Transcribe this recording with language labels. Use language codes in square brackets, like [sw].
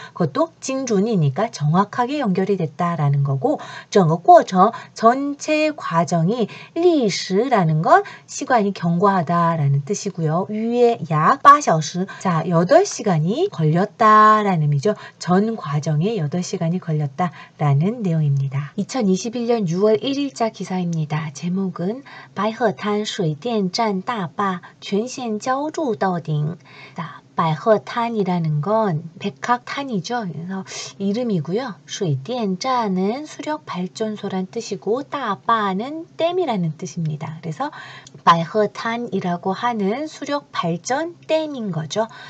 [ko] 그것도 精准이니까 정확하게 연결이 됐다라는 거고 [zh] 整个过程 [ko] 전체 과정이 历史라는 경과라는 건 시간이 경과하다라는 뜻이고요. 위에 약 8小时. 자, 8시간이 걸렸다라는 의미죠. 전 과정에 8시간이 걸렸다라는 내용입니다. 2021년 6월 1일자 기사입니다. [zh] 제목은 白鹤滩水电站大坝全线浇筑到顶. [ko] 자, 白鹤滩이라는 건 백학탄이죠. 그래서 이름이고요. 水电站은 수력 발전소란 뜻이고 大坝는 댐이라는 뜻입니다. 그래서 白鹤滩이라고 하는 수력 발전 댐인 거죠.